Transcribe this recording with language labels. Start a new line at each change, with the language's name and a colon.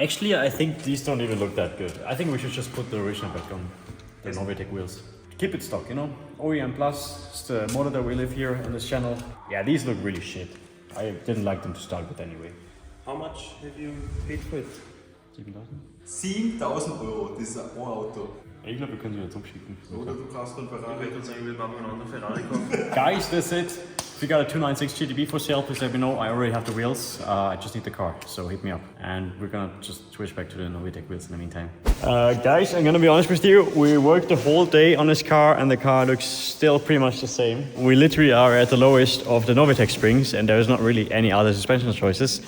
English: Actually, I think these don't even look that good. I think we should just put the original back on. The Novitec wheels. Keep it stock, you know? OEM Plus, it's the model that we live here on this channel. Yeah, these look really shit. I didn't like them to start with anyway. How much have you paid for it? 7.000?
German: 7.000 Euro, das ist ein Auto. Ich glaube, wir können sie jetzt umschicken. Oder du kaufst einen Ferrari. Ich würde sagen, wir machen einen anderen Ferrari kaufen.
English: Guys, that's it. If you got a 296 GTB for sale, please let me know. I already have the wheels. I just need the car, so hit me up. And we're gonna just switch back to the Novitec wheels in the meantime. Guys, I'm gonna be honest with you. We worked the whole day on this car and the car looks still pretty much the same. We literally are at the lowest of the Novitec springs and there's not really any other suspension choices.